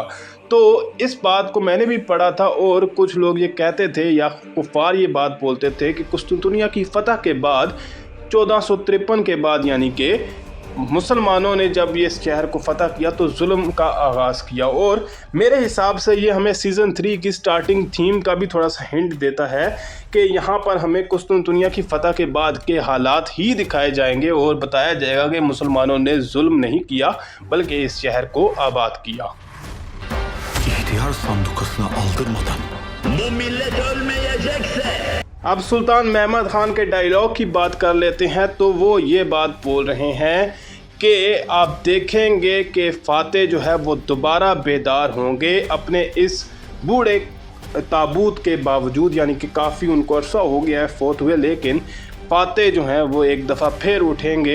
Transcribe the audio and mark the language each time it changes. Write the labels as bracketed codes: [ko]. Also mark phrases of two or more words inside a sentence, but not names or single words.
[ur] تو اس بات کو میں نے بھی پڑھا تھا اور کچھ لوگ یہ کہتے تھے یا کفار یہ بات بولتے تھے کہ قسطنطنیہ کی فتح کے بعد 1453 کے بعد یعنی کہ مسلمانوں نے جب یہ اس شہر کو فتح کیا تو ظلم کا آغاز کیا. اور میرے حساب سے یہ ہمیں سیزن 3 کی [en] starting theme [ur] کا بھی تھوڑا سا ہنٹ دیتا ہے کہ یہاں پر ہمیں قسطنطنیہ کی فتح کے بعد کے حالات ہی دکھائے جائیں گے اور بتایا جائے گا کہ مسلمانوں نے ظلم نہیں کیا بلکہ اس شہر کو آباد کیا. [tr] İhtiyar sandukasını aldırmadan Bu millet ölmeyecekse [ur] اب سلطان محمد خان کے ڈائیلاگ کی بات کر لیتے ہیں. تو وہ یہ بات بول رہے ہیں کہ آپ دیکھیں گے کہ فاتح جو ہے وہ دوبارہ بیدار ہوں گے اپنے اس بوڑھے تابوت کے باوجود، یعنی کہ کافی ان کو عرصہ ہو گیا ہے فوت ہوئے، لیکن فاتح جو ہیں وہ ایک دفعہ پھر اٹھیں گے.